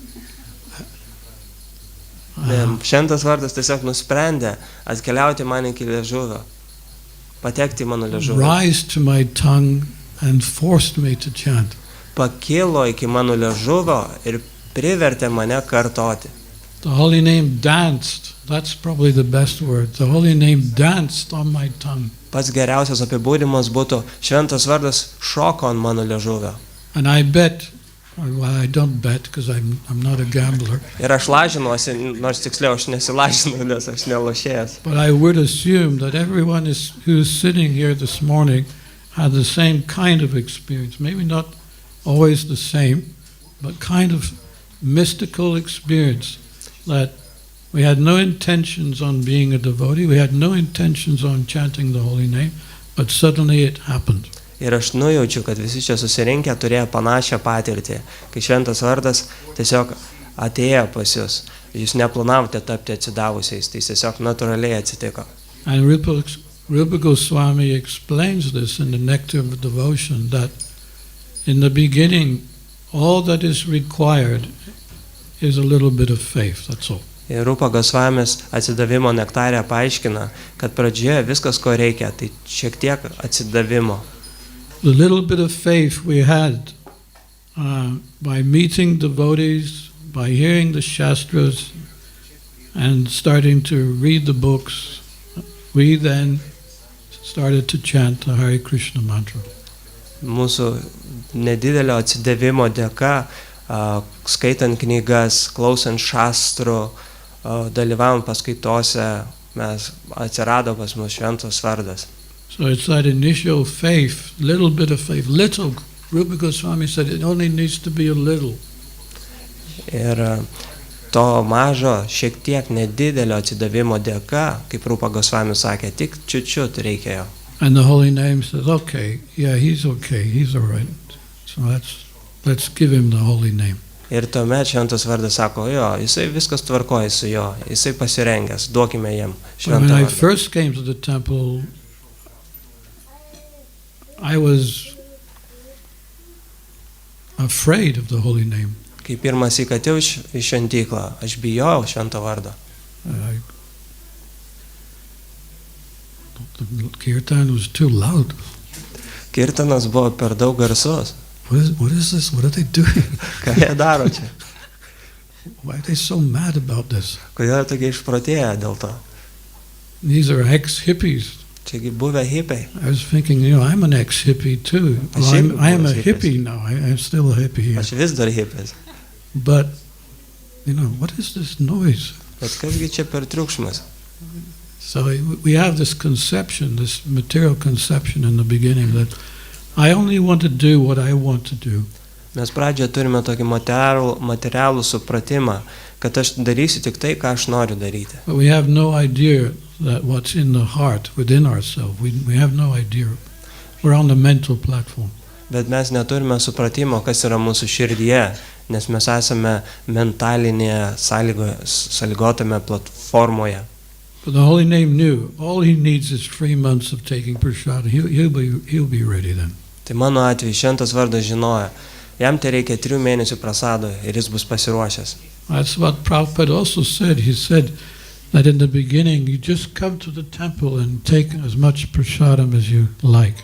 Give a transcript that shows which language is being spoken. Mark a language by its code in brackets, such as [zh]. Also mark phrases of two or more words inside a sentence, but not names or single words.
[lt] Šventas vardas tiesiog nusprendė atkeliauti man iki liežuvio, patekti į mano liežuvį. [en] Rise to my tongue and forced me to chant. [lt] Pakilo iki mano liežuvio ir privertė mane kartoti. [en] The holy name danced. That's probably the best word. The holy name danced on my tongue. [lt] Pats geriausias apibūdimas būtų šventas vardas šoko ant mano liežuvio. [en] And I bet, well, I don't bet because I'm not a gambler. [lt] Ir aš lažinuosi, nors tiksliau aš nesilažinu, nes aš nelošėjas. [en] But I would assume that everyone who's sitting here this morning had the same kind of experience. Maybe not always the same, but kind of mystical experience. That we had no intentions on being a devotee, we had no intentions on chanting the holy name, but suddenly it happened. [lt] Ir aš nujaučiu, kad visi čia susirinkę turėjo panašią patirtį, kai šventas vardas tiesiog atėjo pas jūs. Jūs neplanavote tapti atsidavusiais, tai tiesiog natūraliai atsitiko. [en] And Rupa Goswami explains this in the Nectar of Devotion, that in the beginning all that is required is a little bit of faith, that's all. [lt] Ir Rupa Gosvamis atsidavimo nektarė paaiškina, kad pradžioje viskas, ko reikia, tai šiek tiek atsidavimo. [en] The little bit of faith we had by meeting devotees, by hearing the Shastras and starting to read the books, we then started to chant the Hare Krishna mantra. [lt] Mūsų nedidelio atsidavimo dėka, skaitant knygas, klausant šastrų, dalyvavom paskaitose, mes atsirado pas mus šventas vardas. [en] So it's that initial faith, little bit of faith, little. Rupa Goswami said it only needs to be a little. [lt] Ir to mažo, šiek tiek nedidelio atsidavimo dėka, kaip Rupa Gosvami sakė, tik čiut reikėjo. [en] And the holy name says, okay, he's all right. So let's give him the holy name. [lt] Ir tuomet šventas vardas sako, jisai viskas tvarkoja su jo, jisai pasirengęs, duokime jam šventą vardą. [en] When I first came to the temple, I was afraid of the holy name. [lt] Kai pirmas įkatėjau į šventyklą, aš bijojau šventą vardą. [en] The kirtan was too loud. [lt] Kirtanas buvo per daug garsus. [en] what is this? What are they doing? [lt] Ką jie daro čia? [en] Why are they so mad about this? [lt] Kodėl tokie išprotėję dėl to? [en] These are ex-hippies. [lt] Čiagi buvę hipiai. [en] I was thinking, I'm an ex-hippie too. Well, I am a hippie now. I'm still a hippie here. [lt] Aš vis dar hipis. [en] But, what is this noise? [lt] Bet kasgi čia per triukšmas? [en] So we have this conception, this material conception in the beginning that I only want to do what I want to do. [lt] Mes pradžioje turime tokį materialų supratimą, kad aš darysiu tik tai, ką aš noriu daryti. [en] But we have no idea that what's in the heart, within ourselves. We have no idea. We're on the mental platform. [lt] Bet mes neturime supratimo, kas yra mūsų širdyje, nes mes esame mentalinėje sąlygotame platformoje. [en] But the Holy Name knew all he needs is 3 months of taking prasad. He'll be ready then. [lt] Tai mano atveju Šventas Vardas žinojo, jam tai reikia 3 mėnesių prasado ir jis bus pasiruošęs. [en] That's what Prabhupada also said. He said that in the beginning you just come to the temple and take as much prasadam as you like.